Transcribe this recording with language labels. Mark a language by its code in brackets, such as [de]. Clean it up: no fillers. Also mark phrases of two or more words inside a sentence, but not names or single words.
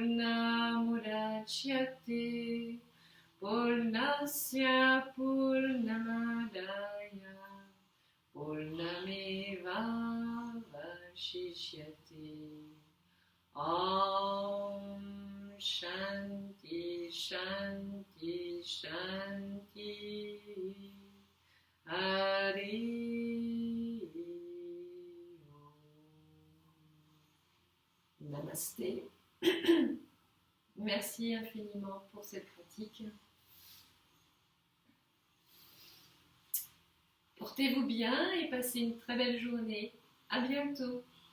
[sa] पूर्णमुदच्यते पूर्णस्य पूर्णमादाय पूर्णमेव वशिष्यते. ॐ शान्ति शान्ति शान्ति हरि ॐ. [fr] Namasté. Merci infiniment pour cette pratique. Portez-vous bien et passez une très belle journée. À bientôt.